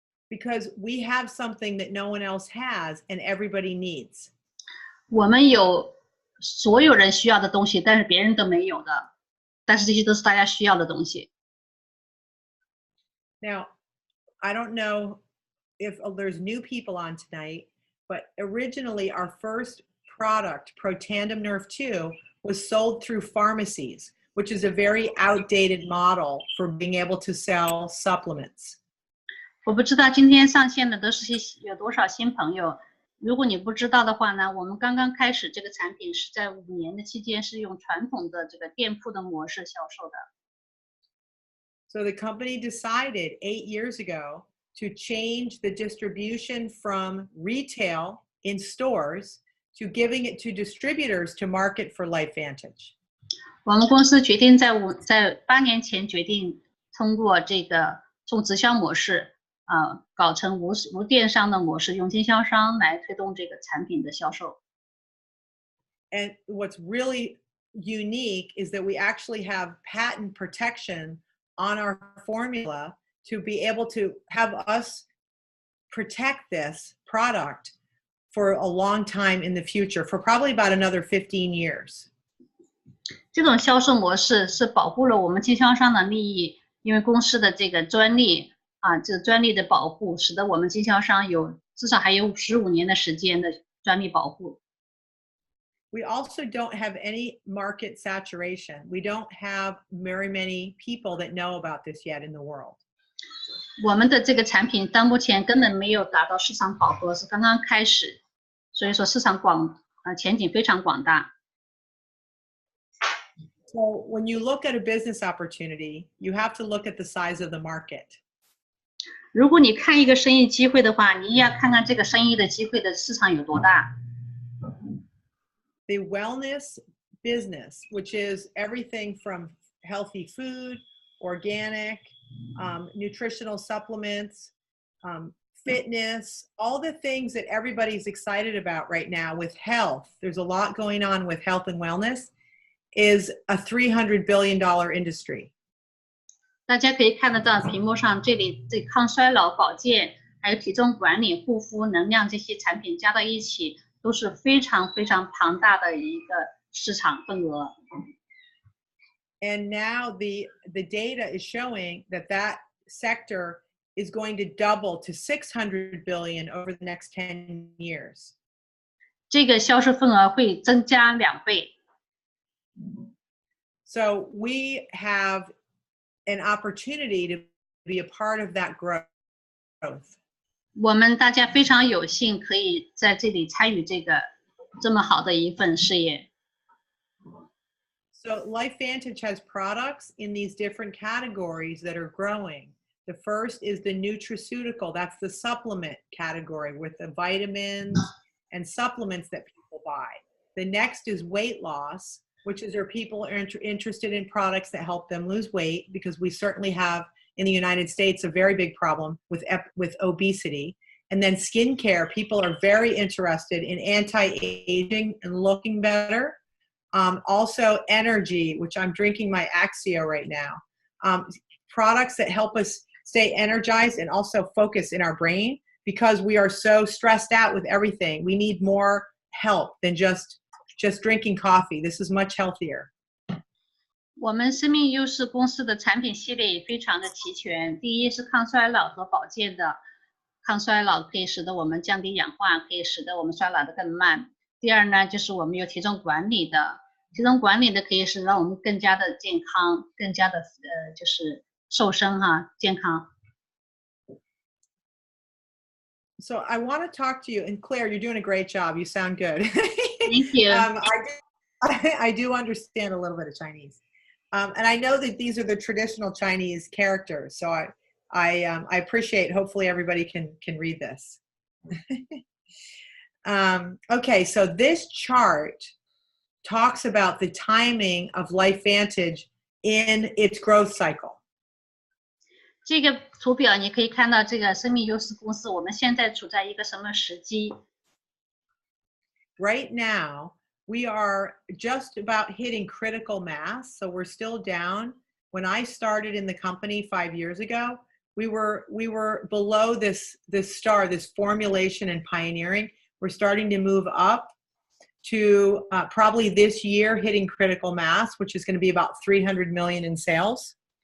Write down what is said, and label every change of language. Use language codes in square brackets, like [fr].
[en] Because we have something that no one else has and everybody needs. [zh] 我们有所有人需要的东西，但是别人都没有的，但是这些都是大家需要的东西。 [en] Now, I don't know if there's new people on tonight, but originally our first product, Protandem Nerve 2, was sold through pharmacies, which is a very outdated model for being able to sell supplements. [zh] 我不知道今天上线的都是有多少新朋友。如果你不知道的话呢，我们刚刚开始这个产品是在5年的期间是用传统的这个店铺的模式销售的。 [en] So the company decided 8 years ago to change the distribution from retail in stores to giving it to distributors to market for Lifevantage. [zh] 我们公司决定在8年前决定通过这个从直销模式搞成无电商的模式，用经销商来推动这个产品的销售。 [en] And what's really unique is that we actually have patent protection on our formula to be able to have us protect this product for a long time in the future, for probably about another 15 years. [zh] 这种销售模式是保护了我们经销商的利益，因为公司的这个专利这个专利的保护，使得我们经销商至少还有15年的时间的专利保护。 [en] We also don't have any market saturation. We don't have very many people that know about this yet in the world. [zh] 我们的这个产品到目前根本没有达到市场饱和，是刚刚开始，所以说市场前景非常广大。 [en] So when you look at a business opportunity, you have to look at the size of the market. [zh] 如果你看一个生意机会的话，你要看看这个生意的机会的市场有多大。 [en] The wellness business, which is everything from healthy food, organic, nutritional supplements, fitness, all the things that everybody's excited about right now with health. There's a lot going on with health and wellness, is a $300 billion industry. [zh] 大家可以看得到屏幕上这里这抗衰老、保健，还有体重管理、护肤、能量这些产品加到一起，都是非常非常庞大的一个市场份额。 [en] And now the data is showing that sector is going to double to $600 billion over the next 10 years. [zh] 这个销售份额会增加2倍。 [en] So we have an opportunity to be a part of that growth. [zh] 我们大家非常有幸可以在这里参与这个这么好的一份事业。 [en] So Lifevantage has products in these different categories that are growing. The first is the nutraceutical. That's the supplement category with the vitamins and supplements that people buy. The next is weight loss, which is where people are interested in products that help them lose weight, because we certainly have in the United States a very big problem with obesity. And then skincare, people are very interested in anti-aging and looking better. Also energy, which I'm drinking my Axio right now. Products that help us stay energized and also focus in our brain, because we are so stressed out with everything. We need more help than just drinking coffee. This is much healthier. [zh] 我们生命优势公司的产品系列也非常的齐全。第一是抗衰老和保健的，抗衰老可以使得我们降低氧化，可以使得我们衰老的更慢。第二呢，就是我们有体重管理的，体重管理的可以使让我们更加的健康，更加的就是瘦身哈，健康。 [en] So I want to talk to you, and Claire, you're doing a great job. You sound good. Thank you. I do understand a little bit of Chinese, and I know that these are the traditional Chinese characters. So I appreciate. Hopefully, everybody can read this. Okay, so this chart talks about the timing of Lifevantage in its growth cycle. [zh] 这个图表你可以看到，这个生命优势公司我们现在处在一个什么时机 [en] ？Right now, we are just about hitting critical mass, so we're still down. When I started in the company 5 years ago, we were below this formulation and pioneering. We're starting to move up to probably this year hitting critical mass, which is going to be about 300 million in sales.